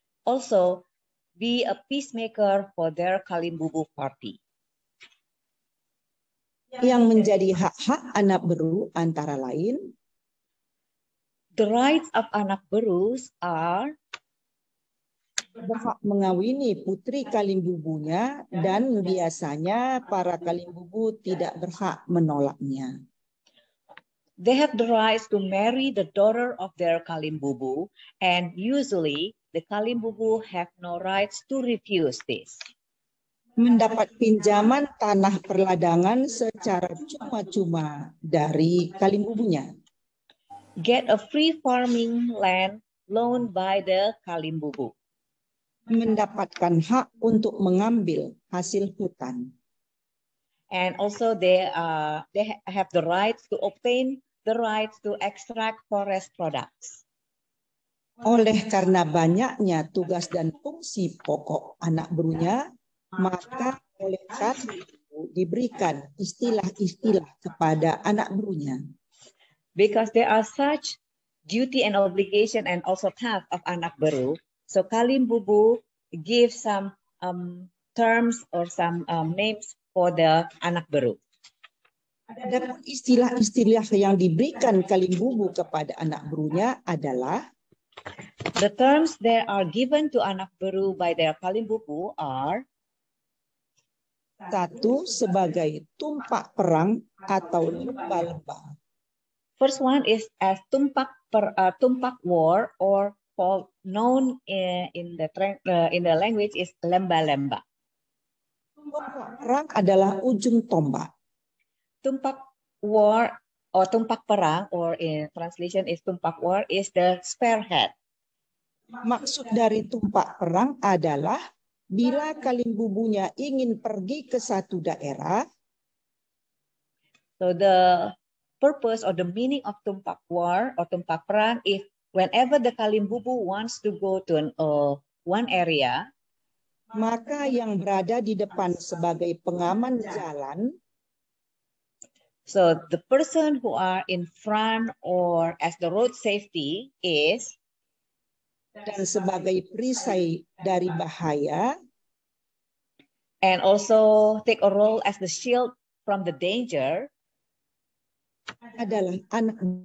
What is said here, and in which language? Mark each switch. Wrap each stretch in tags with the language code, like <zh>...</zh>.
<en>Also, be a peacemaker for their kalimbubu party.</en> <id>Yang menjadi hak-hak anak beru antara lain.</id> <en>The rights of anak berus are</en> <id>berhak mengawini putri kalimbubunya dan biasanya para kalimbubu tidak berhak menolaknya.</id> <en>They have the rights to marry the daughter of their kalimbubu, and usually the kalimbubu have no rights to refuse this.</en> <id>Mendapat pinjaman tanah perladangan secara cuma-cuma dari kalimbubunya.</id> <en>Get a free farming land loaned by the kalimbubu.</en> <id>Mendapatkan hak untuk mengambil hasil hutan.</id> <en>And also they have the rights to obtain the rights to extract forest products.</en> <id>Oleh karena banyaknya tugas dan fungsi pokok anak berunya, maka oleh karena itu beru diberikan istilah-istilah kepada anak berunya.</id> <en>Because there are such duty and obligation and also task of anak beru, so Kalim Bubu gives some terms or some names for the anak beru.</en> <id>Adapun istilah-istilah yang diberikan Kalim Bubu kepada anak berunya adalah</id> <en>the terms that are given to anak beru by their Kalim Bubu are:</en> <id>satu, sebagai tumpak perang atau lembah-lembah.</id> <en>First one is as tumpak war, or known in the language is lemba-lemba.</en> <id>Tumpak perang adalah ujung tombak.</id> <en>Tumpak war or tumpak perang, or in translation is tumpak war, is the spearhead.</en> <id>Maksud dari tumpak perang adalah bila Kalim Bubunya ingin pergi ke satu daerah,</id> <en>so the purpose or the meaning of tumpak war or tumpak perang is whenever the Kalim Bubu wants to go to one area,</en> <id>maka yang berada di depan sebagai pengaman jalan,</id> <en>so the person who are in front or as the road safety is,</en> <id>dan sebagai perisai dari bahaya,</id> <en>and also take a role as the shield from the danger,</en> <id>adalah anak</id>